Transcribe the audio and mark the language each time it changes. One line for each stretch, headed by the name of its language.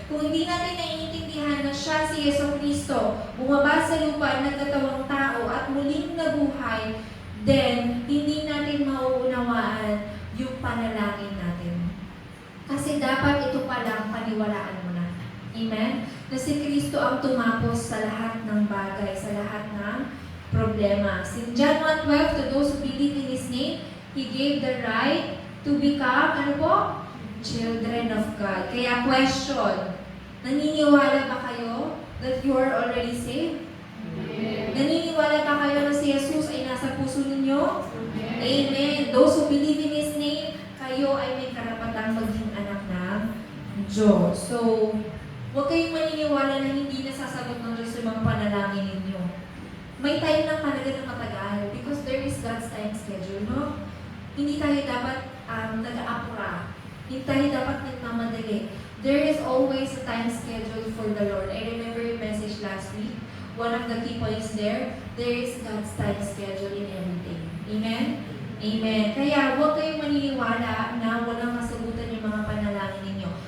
Filipino: Kung hindi natin naiintindihan na siya si Yesu Cristo, bumaba sa lupa, nagkatawang tao, at muling nabuhay, then, hindi natin mauunawaan yung panalangin natin. Kasi dapat ito palang paniwalaan mo na. Amen? Na si Kristo ang tumapos sa lahat ng bagay, sa lahat ng problema.
English: In John 1:12, to those who believe in His name, He gave the right to become,
Filipino: ano po?
English: Children of God. Kaya question,
Filipino: naniniwala ba kayo
English: that you are already saved?
Filipino: Amen. Naniniwala ba kayo na si Jesus ay nasa puso ninyo? Amen. Amen.
English: Those who believe in His name,
Filipino: kayo ay may karapatang maging anak ng Diyos. So, huwag kayong maniniwala na hindi nasasagot ng Diyos yung mga panalangin ninyo. May time lang talaga ng matagal
English: because there is God's time schedule,
Filipino: no? Hindi tayo dapat nag-aapura. Hindi tayo dapat nagmamadali.
English: There is always a time schedule for the Lord. I remember your message last week. One of the key points there is God's time schedule in everything. Amen? Amen.
Filipino: Kaya huwag kayong maniniwala na walang masagutan yung mga panalangin ninyo.